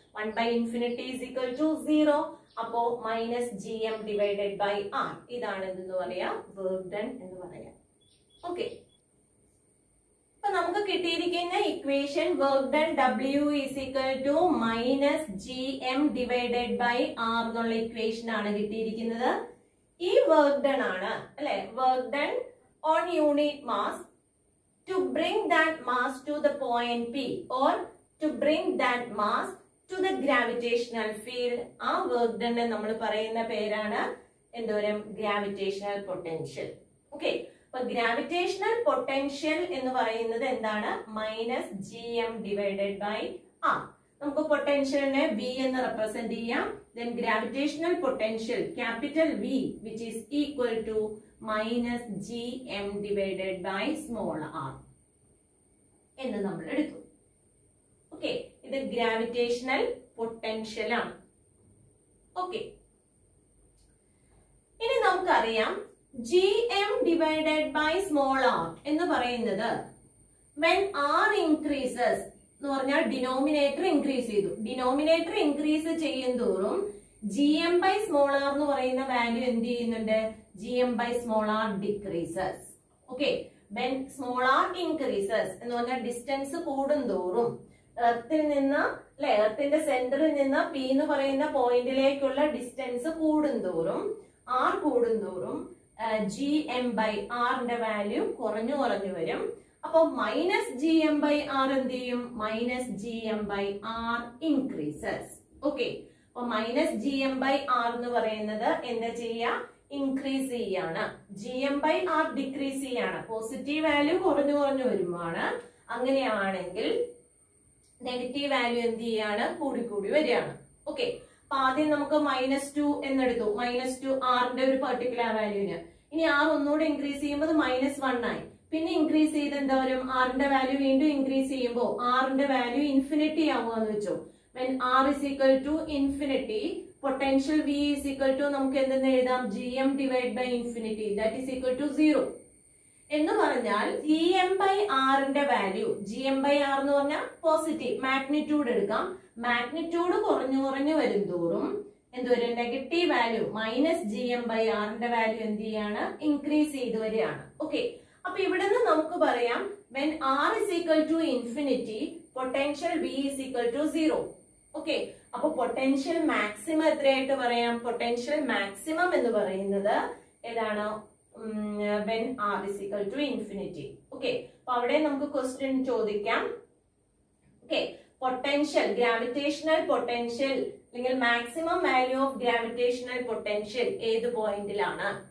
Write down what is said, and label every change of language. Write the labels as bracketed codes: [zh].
[ml] 1/∞ is equal to 0. അപ്പോ -gm divided by r. ഇതാണ് എന്തെന്ന് പറയാ, വർക്ക് ഡൺ എന്ന് പറയാം. ഓക്കെ, അപ്പൊ നമുക്ക് കിട്ടിയിരിക്കുന്ന equation work done W is equal to -gm divided by r എന്നുള്ള ഇക്വേഷൻ ആണ് കിട്ടിയിരിക്കുന്നത്. ഈ വർക്ക് ഡൺ ആണ് അല്ലെ, work done on unit mass [en] to bring that mass to the point P or to bring that mass to the gravitational field. [ml] ആ work done നമ്മൾ പറയുന്ന പേരാണ് എന്തോരം, ഗ്രാവിറ്റേഷണൽ പൊട്ടൻഷ്യൽ. ഓക്കെ, അപ്പൊ ഗ്രാവിറ്റേഷണൽ പൊട്ടൻഷ്യൽ എന്ന് പറയുന്നത് എന്താണ്, -gm ഡിവൈഡഡ് ബൈ r. നമുക്ക് പൊട്ടൻഷ്യലിനെ V എന്ന് റെപ്രസെന്റ് ചെയ്യാം. [en] then gravitational potential capital V which is equal to -gm divided by small r [ml] എന്ന് നമ്മൾ എടുത്തു. ഓക്കെ, ഇത് ഗ്രാവിറ്റേഷണൽ പൊട്ടൻഷ്യൽ ആണ്. ഓക്കെ, ഇനി നമുക്കറിയാം gm divided by small r എന്ന് പറയുന്നത് [en] when r increases [ml] എന്ന് പറഞ്ഞാൽ ഡിനോമിനേറ്റർ ഇൻക്രീസ് ചെയ്തു. ഡിനോമിനേറ്റർ ഇൻക്രീസ് ചെയ്യും തോറും gm by small r എന്ന് പറയുന്ന വാല്യൂ എന്ത് ചെയ്യുന്നുണ്ട്, [en] gm by small r decreases. [ml] Okay, when small r increases എന്ന് പറഞ്ഞാൽ ഡിസ്റ്റൻസ് കൂടുന്തോറും എർത്തിൽ നിന്ന് അല്ലെ, എർത്തിന്റെ സെന്ററിൽ നിന്ന് P എന്ന് പറയുന്ന പോയിന്റിലേക്കുള്ള ഡിസ്റ്റൻസ് കൂടുന്തോറും r കൂടുന്തോറും gm by r ന്റെ വാല്യൂ കുറഞ്ഞു കുറഞ്ഞു വരും. അപ്പൊ -gm by r എന്ത് ചെയ്യും, [en] -gm by r increases. [ml] Okay, അപ്പൊ -gm by r എന്ന് പറയുന്നത് എന്താ ചെയ്യാ, ഇൻക്രീസ് ചെയ്യാണ്. gm by r ഡിക്രീസ് ചെയ്യാണ്. പോസിറ്റീവ് വാല്യൂ കുറഞ്ഞു കുറഞ്ഞു വരുമാണ്. അങ്ങനെയാണെങ്കിൽ നെഗറ്റീവ് വാല്യൂ എന്ത് ചെയ്യാണ്, കൂടി കൂടി വരികയാണ്. ഓക്കെ, അപ്പൊ ആദ്യം നമുക്ക് -2 എന്നെടുത്തു, -2 r-ന്റെ ഒരു പെർട്ടിക്കുലർ വാല്യൂവിന്. ഇനി r ഒന്നുകൂടെ ഇൻക്രീസ് ചെയ്യുമ്പോൾ -1 ആയി. പിന്നെ ഇൻക്രീസ് ചെയ്ത് എന്താ വരും, r-ന്റെ വാല്യൂ വീണ്ടും ഇൻക്രീസ് ചെയ്യുമ്പോൾ r-ന്റെ വാല്യൂ ഇൻഫിനിറ്റി ആവുകയെന്ന് വെച്ചോ. [en] when r is equal to infinity, potential V is equal to [ml] നമുക്ക് എന്തെന്ന് എഴുതാം, [en] gm divided by infinity, that is equal to 0. [ml] എന്ന് പറഞ്ഞാൽ gm by r ന്റെ വാല്യൂ, gm by r എന്ന് പറഞ്ഞാൽ പോസിറ്റീവ് മാഗ്നിറ്റ്യൂഡ് എടുക്കാം. മാഗ്നിറ്റ്യൂഡ് കുറഞ്ഞു കുറഞ്ഞു വരും തോറും എന്തൊരു negative value -gm by r ന്റെ വാല്യൂ എന്ത് ചെയ്യാണ്, ഇൻക്രീസ് ചെയ്ത് വരികയാണ്. ഓക്കെ, അപ്പൊ ഇവിടെ നിന്ന് നമുക്ക് പറയാം [en] when r is equal to infinity, potential V is equal to 0. [ml] Okay, അപ്പൊ പൊട്ടൻഷ്യൽ മാക്സിമം എത്രയായിട്ട് പറയാം, പൊട്ടൻഷ്യൽ മാക്സിമം എന്ന് പറയുന്നത് ഏതാണ്, [en] when r is equal to infinity. [ml] Okay, അപ്പൊ അവിടെ നമുക്ക് ക്വസ്റ്റ്യൻ ചോദിക്കാം. ഓക്കെ, പൊട്ടൻഷ്യൽ, ഗ്രാവിറ്റേഷണൽ പൊട്ടൻഷ്യൽ അല്ലെങ്കിൽ maximum value of gravitational potential ഏത് പോയിന്റിലാണ്.